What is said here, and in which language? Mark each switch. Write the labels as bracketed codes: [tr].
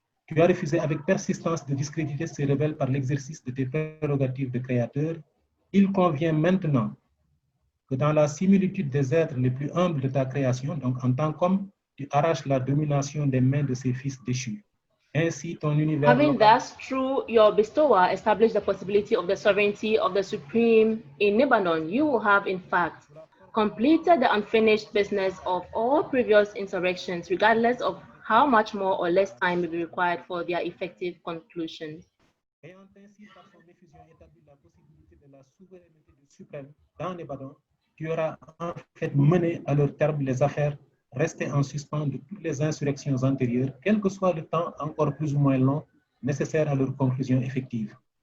[fr] Tu as refusé avec persistance de discréditer ces rebelles par l'exercice de tes prérogatives de créateur. Il convient maintenant que dans la similitude des êtres les plus humbles de ta création, donc en tant qu'homme, tu arraches la domination des mains de ces fils déchus. Ainsi, ton univers [en] Having thus, through your bestowal, established the possibility of the sovereignty of the Supreme in Lebanon, you will have, in fact, completed the unfinished business of all previous insurrections, regardless of how much more or less time may be required for their effective conclusion. [fr] Ayant ainsi par son effusion établi la possibilité de la souveraineté du suprême dans les badons, tu auras en fait mené à leur terme les affaires restées en suspens de toutes les insurrections antérieures, quel que soit le temps encore plus ou moins long nécessaire à leur conclusion effective.